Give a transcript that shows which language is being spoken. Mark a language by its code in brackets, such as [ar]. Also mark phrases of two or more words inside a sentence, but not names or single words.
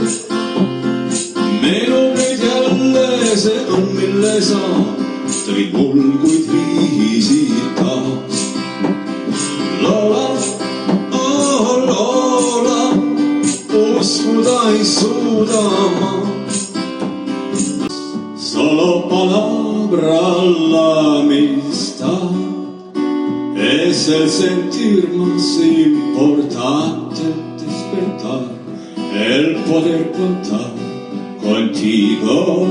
[et] Meenub nüüd jälle see õnn, mille sa tõid mul, kuid viisid taas. Loola, oh loola, uskuda ei suuda ma. [es] Solo palabra la amistad es el sentir más importante, despertar, el poder contar contigo.